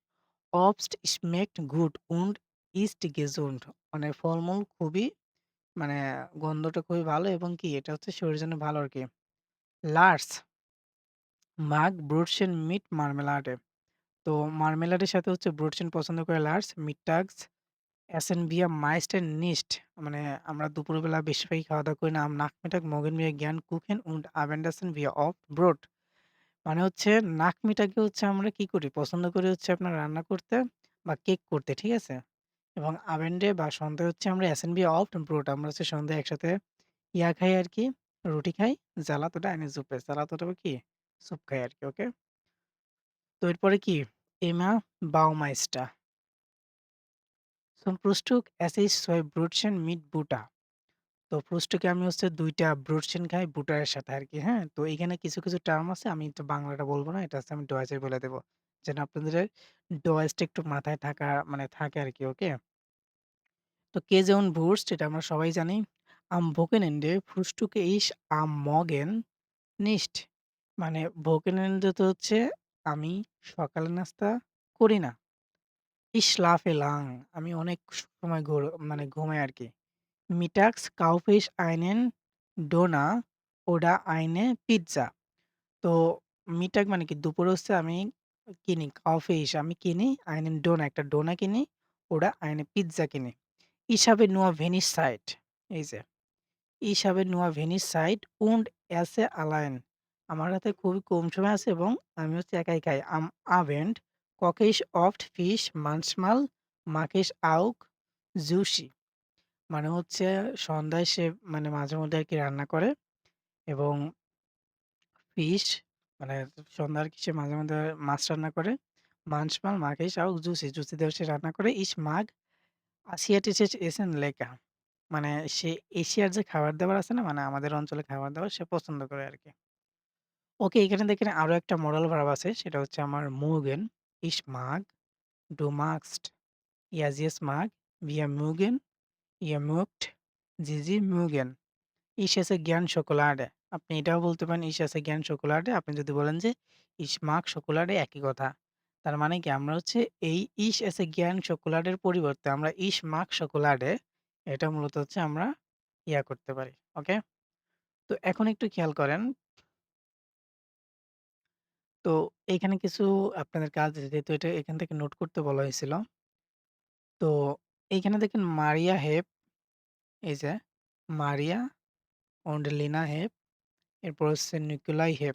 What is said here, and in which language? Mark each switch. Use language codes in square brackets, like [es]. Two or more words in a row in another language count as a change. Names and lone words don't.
[de] Obst schmeckt gut und ist gesund. [bn] মানে ফলমূল খুবই মানে গন্ধটা খুবই ভালো এবং কি এটা হচ্ছে শরীরের জন্য ভালো আরকি। [de] Lars mag Brötchen mit Marmelade. [bn] তো মার্মেলাডের সাথে হচ্ছে ব্রোটশেন পছন্দ করে লার্স। [de] Mittags essen wir meistens nicht [bn] মানে আমরা দুপুরবেলা বেশিরভাগই খাওয়া-দাওয়া করি না। [de] Am Nachmittag mögen wir gern Kuchen und abends essen wir oft Brot. [bn] মানে হচ্ছে নাকমিটাকে হচ্ছে আমরা কি করি? পছন্দ করি হচ্ছে আপনার রান্না করতে বা কেক করতে, ঠিক আছে? এবং আবেন্ডে বা সন্ধ্যায় হচ্ছে আমরা [de] essen wir oft Brot [bn] আমরা হচ্ছে সন্ধ্যায় একসাথে ইয়া খাই আরকি, রুটি খাই। [de] Salat oder eine Suppe Salat oder [bn] কি? স্যুপ খাই আরকি, ওকে? তো এরপরে কি? [de] Emma Baumeister Zum Frühstück esse ich 2 Brötchen mit Butter. [bn] তো ফ্রুস্টুকে আমি হচ্ছে ২ টা ব্রোটশেন খাই বুটারের সাথে আরকি, হ্যাঁ? তো এখানে কিছু টার্ম আছে আমি একটু বাংলাটা বলব না। এটা হচ্ছে আমি ডয়েচে বলে দেব। যেন আপনাদের ডয়েজটা একটু মাথায় থাকা মানে থাকে আরকি, ওকে? তো কে যেমন Wurst এটা আমরা সবাই জানি। [de] Am Wochenende frühstücke ich am Morgen nicht [bn] মানে Wochenende তো হচ্ছে আমি সকালের নাস্তা করি না। [de] Ich schlafe lang [bn] আমি অনেক সময় মানে ঘুমাই আরকি। [de] Mittags kaufe ich einen Döner oder eine Pizza. [bn] তো মিটাগ মানে কি দুপুরে হচ্ছে আমি কিনি [de] kaufe ich [bn] আমি কিনি [de] einen Döner [bn] একটা ডোনা কিনি [de] oder eine Pizza [bn] কিনি। [de] Ich habe nur wenig Zeit [bn] এই যে [de] Ich habe nur wenig Zeit und esse allein [bn] আমার হাতে খুবই কম সময় আছে এবং আমি হচ্ছে একাই খাই। [de] Am Abend koche ich oft Fisch, manchmal mache ich auch Sushi [bn] মানে হচ্ছে সন্ধ্যায় সে মানে মাঝেমধ্যে আরকি রান্না করে এবং ফিশ মানে সন্ধ্যার কি সে মাঝে, মাঝে মাছ রান্না করে। [de] Manchmal mag ich auch Sushi. [bn] জুসি দিয়েও সে রান্না করে। [de] Ich mag asiatisches Essen lecker. [bn] মানে সে এশিয়ার যে খাবার-দাবার আছে না? মানে আমাদের অঞ্চলে খাবার-দাবার সে পছন্দ করে আরকি। ওকে, এখানে দেখেন আরো একটা মোরাল ভার্ব আছে। সেটা হচ্ছে আমার [de] mögen, ich mag, du magst, er sie mag, wir mögen, ihr mögt, sie mögen. Ich esse gern Schokolade. [bn] আপনি এটাও বলতে পারেন [de] ich esse gern Schokolade. [bn] আপনি যদি বলেন যে [de] ich mag Schokolade [bn] একই কথা। তার মানে কি আমরা হচ্ছে এই [de] ich esse gern Schokolade [bn] এর পরিবর্তে আমরা [de] ich mag Schokolade [bn] এটা মূলত হচ্ছে আমরা করতে পারি। ওকে? তো এখন একটু খেয়াল করেন। তো এইখানে কিছু আপনাদের কাজ আছে যেহেতু এটা এখান থেকে নোট করতে বলা হয়েছিল। তো এইখানে দেখেন মারিয়া হেপ, এই যে মারিয়া und লিনা হেপ, এরপর হচ্ছে নিকোলাই হেপ।